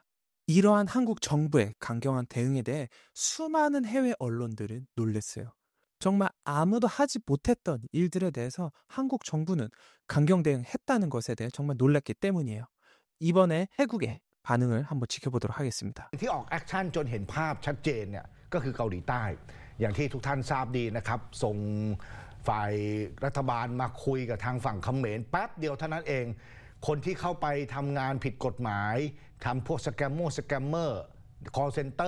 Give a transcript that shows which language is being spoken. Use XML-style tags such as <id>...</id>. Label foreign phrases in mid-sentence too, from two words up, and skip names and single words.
<ko>이러한 한국 정부의 강경한 대응에 대해 수많은 해외 언론들은 놀랐어요. 정말 아무도 하지 못했던 일들에 대해서 한국 정부는 강경 대응했다는 것에 대해 정말 놀랐기 때문이에요. 이번에 해국의 반응을 한번 지켜보도록 하겠습니다.</ko> <th>ที่ออกแอคชั่นจนเห็นภาพชัดเจนเนี่ยก็คือเกาหลีใต้อย่างที่ทุกท่านทราบดีนะครับส่งฝ่ายรัฐบาลมาคุยกับทางฝั่ งเขมรแป๊บเดียวเท่านั้นเองคนที่เข้าไปทำงานผิดกฎหมายทำพวกสแกมเมอร์</th> <en>call center</en>